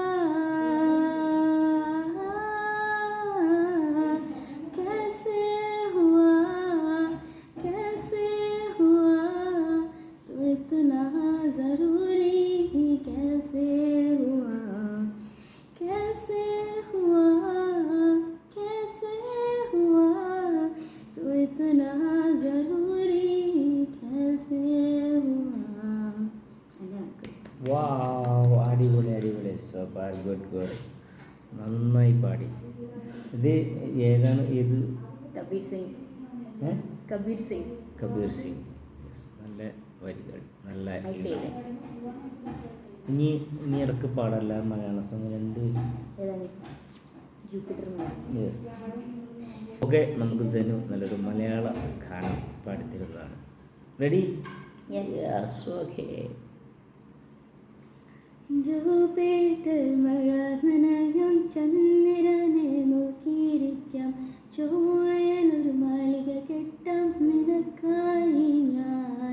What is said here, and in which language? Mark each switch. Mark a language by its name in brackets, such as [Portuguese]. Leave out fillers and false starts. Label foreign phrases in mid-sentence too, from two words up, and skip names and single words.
[Hindi] कैसे हुआ तो इतना ज़रूरी, कैसे हुआ तो इतना ज़रूरी, कैसे हुआ. [Malayalam] വാവ്, അടിപൊളി അടിപൊളി, സൂപ്പർ, [English] good good, [Malayalam] നന്നായി പാടി. ഇത് ഏതാണ്? ഏത്? കബീർ സിംഗ്. കബീർ സിംഗ്. നല്ല വരികൾ, നല്ല. [English] My favorite. [Malayalam] ഇനി ഇടയ്ക്ക് പാടല്ല മലയാള സോങ് രണ്ട്. ഏതാണ്? ജൂപ്പിറ്റർ. യെസ്. ഓക്കെ, നമുക്ക് ജനു നല്ലൊരു മലയാള ഗാനം പാടിത്തരുന്നതാണ്. റെഡി? യെസ്. ഓക്കെ. ജൂപ്പിറ്റർ മഴ നനയും, ചന്ദ്രനെ നോക്കിയിരിക്കാം, ചൊവ്വയിലൊരു മാളിക കെട്ടാം, നിനക്കായി ഞാൻ.